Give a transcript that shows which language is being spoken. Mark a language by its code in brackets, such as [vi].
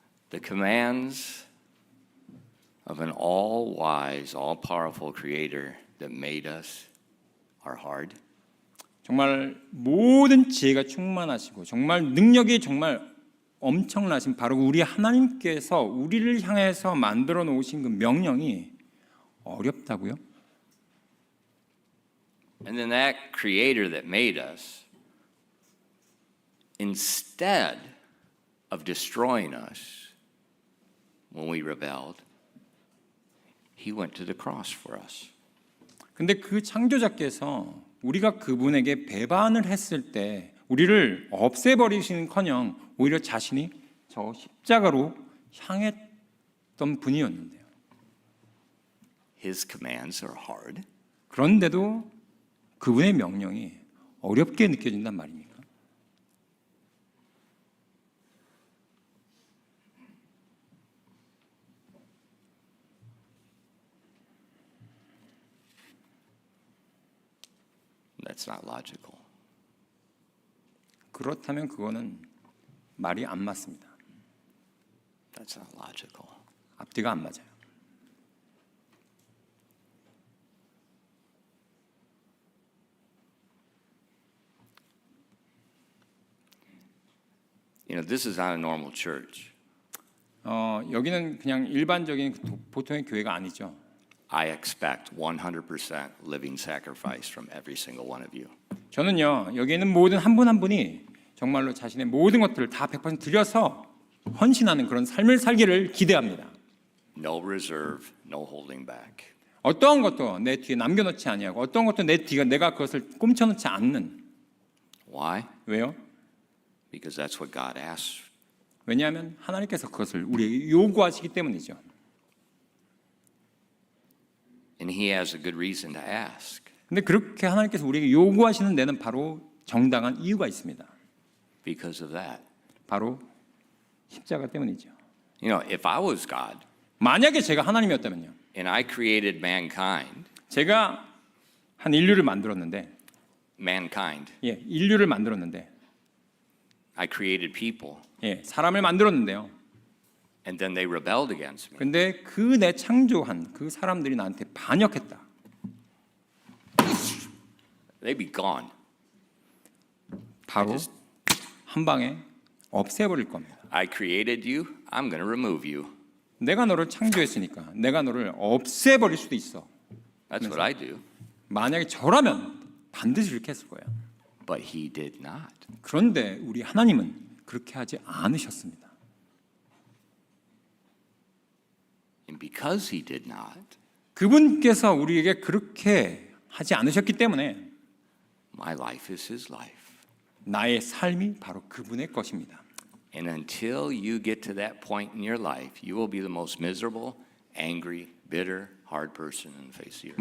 [en] The commands of an all-wise, all-powerful creator that made us are hard. [ko] 정말 모든 지혜가 충만하시고 정말 능력이 정말 엄청나신 바로 우리 하나님께서 우리를 향해서 만들어 놓으신 그 명령이 어렵다고요? [en] And then that creator that made us, instead of destroying us when we rebelled, he went to the cross for us. [ko] 근데 그 창조자께서 우리가 그분에게 배반을 했을 때 우리를 없애버리시는커녕 오히려 자신이 저 십자가로 향했던 분이었는데요. [en] His commands are hard. [ko] 그런데도 그분의 명령이 어렵게 느껴진단 말입니까? [en] That's not logical. [ko] 그렇다면 그거는 말이 안 맞습니다. [en] That's not logical. [ko] 앞뒤가 안 맞아요. [en] You know, this is not a normal church. [ko] 여기는 그냥 일반적인 보통의 교회가 아니죠. [en] I expect 100% living sacrifice from every single one of you. [ko] 저는요 여기 있는 모든 한 분 한 분이 정말로 자신의 모든 것들을 다 100% 들여서 헌신하는 그런 삶을 살기를 기대합니다. [en] No reserve, no holding back. [ko] 어떠한 것도 내 뒤에 남겨놓지 아니하고 어떠한 것도 내 뒤가 내가 그것을 꼼쳐놓지 않는. [en] Why? [ko] 왜요? [en] Because that's what God asks. [ko] 왜냐하면 하나님께서 그것을 우리에게 요구하시기 때문이죠. [en] And he has a good reason to ask. [ko] 근데 그렇게 하나님께서 우리에게 요구하시는 데는 바로 정당한 이유가 있습니다. [en] Because of that. [ko] 바로 십자가 때문이죠. [en] You know, if I was God [ko] 만약에 제가 하나님이었다면요. [en] and I created mankind, [ko] 제가 한 인류를 만들었는데, 인류를 만들었는데, [en] I created people, [ko] 사람을 만들었는데요. [en] and then they rebelled against me. [ko] 근데 그 내 창조한 그 사람들이 나한테 반역했다. [en] They'd be gone. [ko] 바로 한 방에 없애버릴 겁니다. [en] I created you, I'm going to remove you. [ko] 내가 너를 창조했으니까 내가 너를 없애버릴 수도 있어. [en] That's what I do. [ko] 만약에 저라면 반드시 이렇게 했을 거예요. [en] But he did not. [ko] 그런데 우리 하나님은 그렇게 하지 않으셨습니다. [en] And because he did not, [ko] 그분께서 우리에게 그렇게 하지 않으셨기 때문에 [en] my life is his life. [ko] 나의 삶이 바로 그분의 것입니다. [en] And until you get to that point in your life, you will be the most miserable, angry, bitter, hard person in the face of the earth.